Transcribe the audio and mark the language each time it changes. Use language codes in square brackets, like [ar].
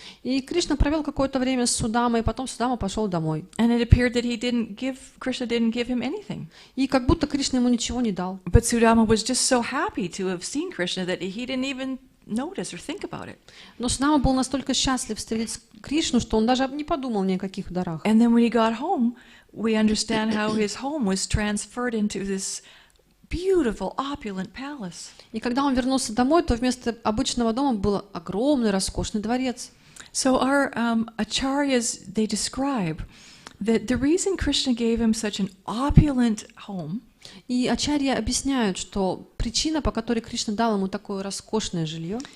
[ru] И Кришна провел какое-то время с Судамой, потом Судама пошел домой. [en] And it appeared that Krishna didn't give him anything. [ru] И как будто Кришна ему ничего не дал. [en] But Sudama was just so happy to have seen Krishna that he didn't even notice or think about it. [ru] Но Судама был настолько счастлив встретить Кришну, что он даже не подумал ни о каких дарах. [en] And then when he got home, we understand how his home was transferred into this beautiful, opulent palace. [ru] И когда он вернулся домой, то вместо обычного дома был огромный, роскошный дворец. [en] So our acharyas, they describe that the reason Krishna gave him such an opulent home [ru] И ачарьи объясняют, что причина, по которой Кришна дал ему такое роскошное жилье,